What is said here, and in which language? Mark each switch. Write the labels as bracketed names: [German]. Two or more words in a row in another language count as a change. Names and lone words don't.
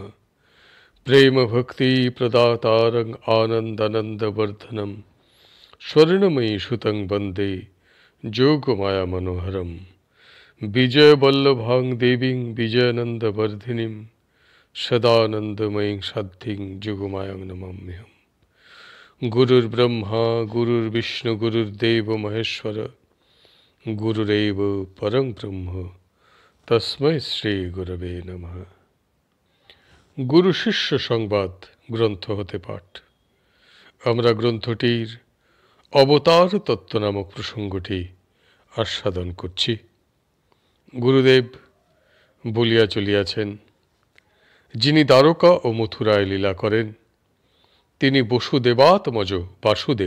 [Sanskrit] प्रेम भक्ति प्रदातारं आनन्दानन्दवर्धनं स्वर्णमयी सुतं वन्दे जोगमाया मनोहरं विजयवल्लभां देवीं विजयानन्दवर्धिनीं सदानन्दमयीं साध्वीं जोगमायां नमाम्यहम्। गुरुर्ब्रह्मा गुरुर्विष्णु गुरुर्देव महेश्वर गुरुरेव परं ब्रह्म तस्मै श्री गुरवे नमः। [Bangla] গুরু শিষ্য সংবাদ গ্রন্থ হতে পাঠ। আমরা গ্রন্থটির অবতার তত্ত্ব নামক প্রসঙ্গটি আস্বাদন করছি। গুরুদেব বলিয়া চলিয়াছেন, যিনি দ্বারকা ও মথুরায় লীলা করেন তিনি বসুদেবাত্মজ বাসুদেব।